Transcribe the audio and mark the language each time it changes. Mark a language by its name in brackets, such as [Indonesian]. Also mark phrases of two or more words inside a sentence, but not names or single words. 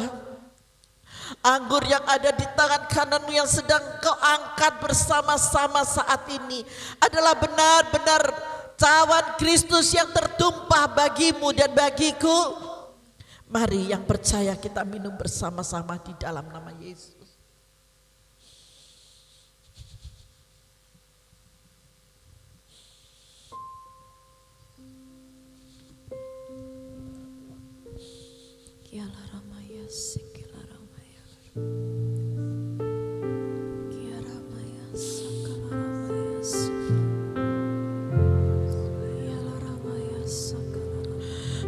[Indonesian] Anggur yang ada di tangan kananmu yang sedang kau angkat bersama-sama saat ini adalah benar-benar cawan Kristus yang tertumpah bagimu dan bagiku. Mari yang percaya kita minum bersama-sama di dalam nama Yesus. Kiala Ramaya Sikila Ramaya Kia Ramaya Sakala Ramaya Kiala Ramaya Sakala Ramaya.